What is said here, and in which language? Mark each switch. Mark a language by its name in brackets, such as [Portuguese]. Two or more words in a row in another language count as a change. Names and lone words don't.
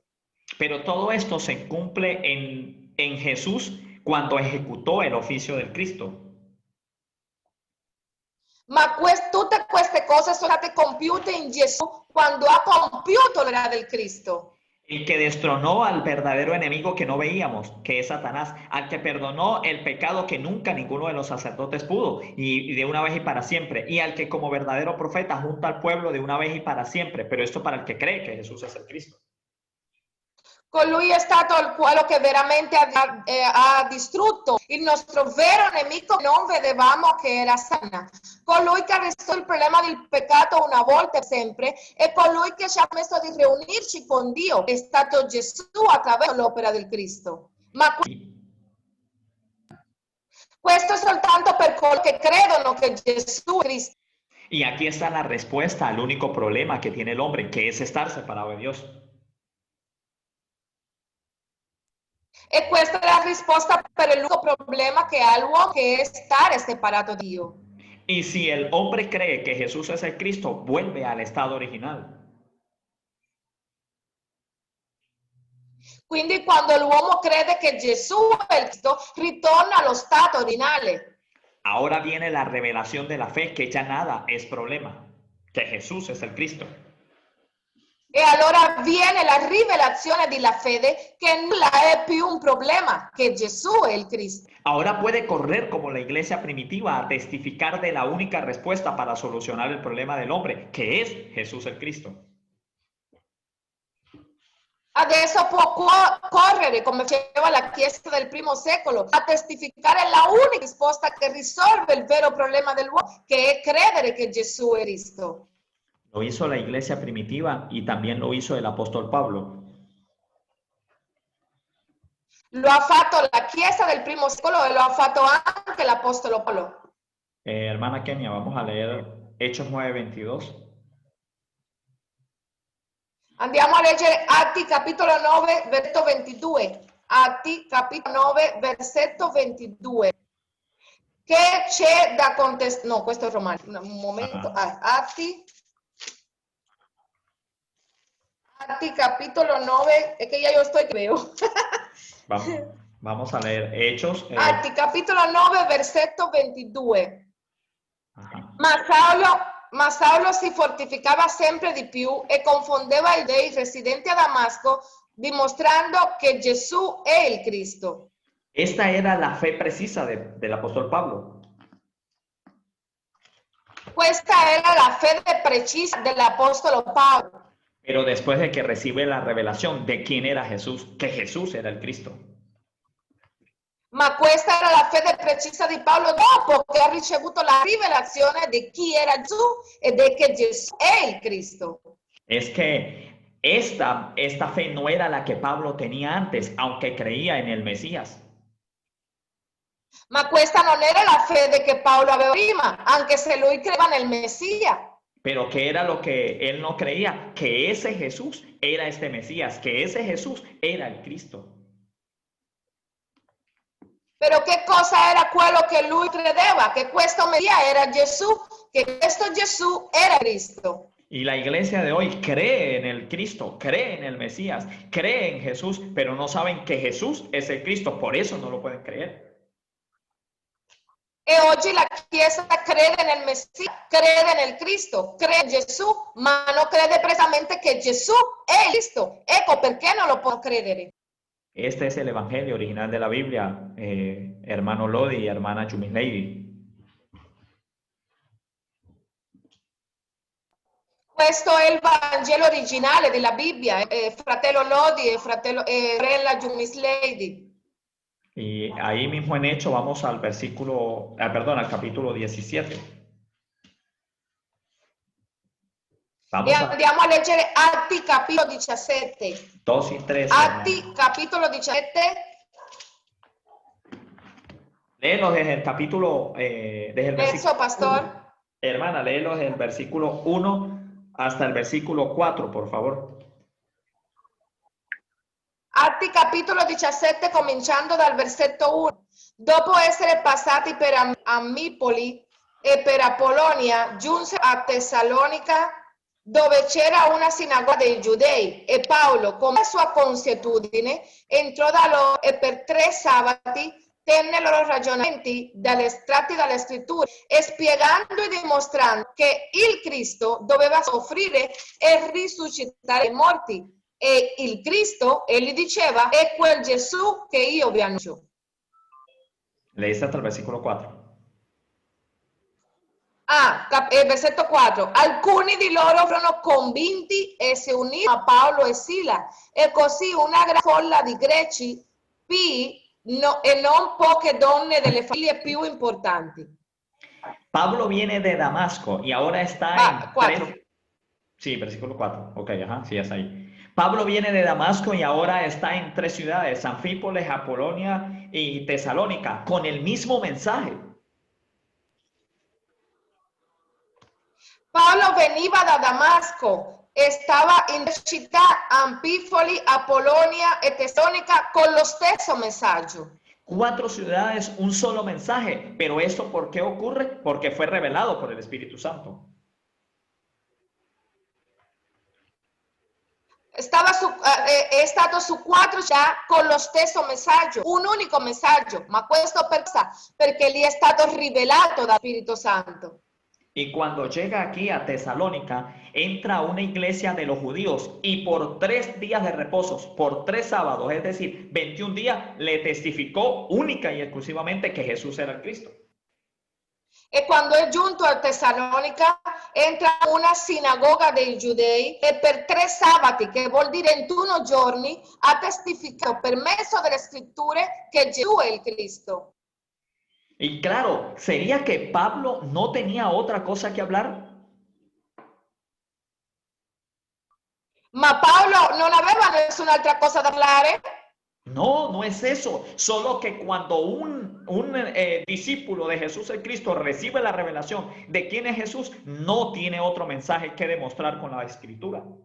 [Spanish] Pero todo esto se cumple en Jesús cuando ejecutó el oficio del Cristo. [Italian] Ma tutte queste cose sono state compiute in Gesù quando ha compiuto l'era del Cristo. [Spanish] El que destronó al verdadero enemigo que no veíamos, que es Satanás, al que perdonó el pecado que nunca ninguno de los sacerdotes pudo, y de una vez y para siempre, y al que como verdadero profeta junta al pueblo de una vez y para siempre, pero esto para el que cree que Jesús es el Cristo. [Italian] Colui è stato quello che veramente ha distrutto il nostro vero nemico, non vedevamo che era Satana. Colui che ha risolto il problema del peccato una volta e sempre e colui che ci ha messo di riunirci con Dio è stato Gesù attraverso l'opera del Cristo. Ma questo è soltanto per coloro che credono che Gesù è Cristo. [Spanish] Y aquí está la respuesta al único problema que tiene el hombre, que es estar separado de Dios. [Italian] E questa è la risposta per l'unico problema che ha l'uomo, che è stare separato da Dio. [Spanish] Y si el hombre cree que Jesús es el Cristo, vuelve al estado original. [Italian] Quindi quando l'uomo crede che Gesù è il Cristo, ritorna allo stato originale. [Spanish] Ahora viene la revelación de la fe, que ya nada es problema, que Jesús es el Cristo. [Italian] E allora viene la rivelazione della fede che nulla è più un problema, che Gesù è il Cristo. [Spanish] Ahora puede correr como la iglesia primitiva a testificar de la única respuesta para solucionar el problema del hombre, que es Jesús el Cristo. [Italian] Adesso può correre, come faceva la Chiesa del primo secolo, a testificare la unica risposta che risolve il vero problema dell'uomo, che è credere che Gesù è Cristo. [Spanish] Lo hizo la iglesia primitiva y también lo hizo el apóstol Pablo. [Italian] Lo ha fatto la Chiesa del primo secolo e lo ha fatto anche l'Apostolo Paolo. [Spanish] Hermana Kenia, vamos a leer Hechos 9:22. [Italian] Andiamo a leggere Atti capitolo 9, versetto 22. Atti capitolo 9, versetto 22. Che c'è da contestare? No, questo è Romano. Un momento. Atti capitolo 9. [Spanish] Es que ya yo estoy que veo. Vamos a leer Hechos. [Italian] Atti capitolo 9, versetto 22. Ma Saulo si fortificava sempre di più e confondeva i dei residenti a Damasco, dimostrando che Gesù è il Cristo. [Spanish] Esta era la fe precisa del apóstol Pablo. [Italian] Questa era la fede precisa dell'Apostolo Paolo. [Spanish] Pero después de que recibe la revelación de quién era Jesús, que Jesús era el Cristo. [Italian] Ma questa era la fede precisa di Paolo dopo che ha ricevuto la rivelazione di chi era Gesù e di che Gesù è il Cristo. [Spanish] Es que esta fe no era la que Pablo tenía antes, aunque creía en el Mesías. [Italian] Ma questa non era la fede che Paolo aveva prima, anche se lui credeva nel Messia. [Spanish] Pero ¿qué era lo que él no creía? Que ese Jesús era este Mesías, que ese Jesús era el Cristo. [Italian] Però che cosa era quello che lui credeva? Che questo Messia era Gesù, che questo Gesù era Cristo. [Spanish] Y la iglesia de hoy cree en el Cristo, cree en el Mesías, cree en Jesús, pero no saben que Jesús es el Cristo, por eso no lo pueden creer. [Italian] E oggi la Chiesa crede nel Messia, crede nel Cristo, crede in Gesù, ma non crede precisamente che Gesù è il Cristo. Ecco perché non lo può credere. [Spanish] Este es el evangelio original de la Biblia, hermano Lodi y hermana Jumis Lady. [Italian] Questo è il Vangelo originale della Bibbia, fratello Lodi e fratello sorella Jumis Lady. [Spanish] Y ahí mismo en Hecho vamos al versículo, perdón, al capítulo 17. [Italian] E andiamo a leggere Atti capitolo 17. [Spanish] 2 y 3. [Italian] Atti capitolo 17. [Spanish] Léelos desde el capítulo, desde el Verso, pastor. 1. Hermana, léelos desde el versículo 1 hasta el versículo 4, por favor. [Italian] Atti capitolo 17, cominciando dal versetto 1. Dopo essere passati per Amipoli e per Apollonia, giunse a Tessalonica, dove c'era una sinagoga dei Giudei, e Paolo, come sua consuetudine, entrò da loro e per 3 sabati tenne loro ragionamenti estratti dalle scritture, e spiegando e dimostrando che il Cristo doveva soffrire e risuscitare i morti. E il Cristo, egli diceva, è quel Gesù che io vi annuncio. [Spanish] Leíste hasta el versículo 4. [Italian] Versetto 4. Alcuni di loro furono convinti e si unirono a Paolo e Sila, e così una gran folla di greci e non poche donne delle famiglie più importanti. [Spanish] Pablo viene de Damasco y ahora está en 4. Sí, versículo 4. Ok, ajá, sí, es ahí. Pablo viene de Damasco y ahora está en 3 ciudades, Anfípolis, Apolonia y Tesalónica, con el mismo mensaje. [Italian] Paolo veniva da Damasco, stava in città Anfípoli, Apolonia e Tessalonica con lo stesso messaggio. [Spanish] 4 ciudades, un solo mensaje. Pero ¿esto por qué ocurre? Porque fue revelado por el Espíritu Santo. [Italian] È stato su 4 città con lo stesso messaggio, un unico messaggio, ma questo perché gli è stato rivelato dal Spirito Santo. [Spanish] Y cuando llega aquí a Tesalónica, entra a una iglesia de los judíos y por 3 días de reposos, por 3 sábados, es decir, 21 días, le testificó única y exclusivamente que Jesús era el Cristo. [Italian] E quando è giunto a Tessalonica, entra a una sinagoga dei Giudei e per 3 sabati, che vuol dire 21 giorni, ha testificato per mezzo delle scritture che Gesù è il Cristo. [Spanish] Y claro, ¿sería que Pablo no tenía otra cosa que hablar? [Italian] Ma Paolo non aveva nessun'altra cosa da parlare? [Spanish] No, no es eso. Solo que cuando un discípulo de Jesús el Cristo recibe la revelación de quién es Jesús, no tiene otro mensaje que demostrar con la escritura.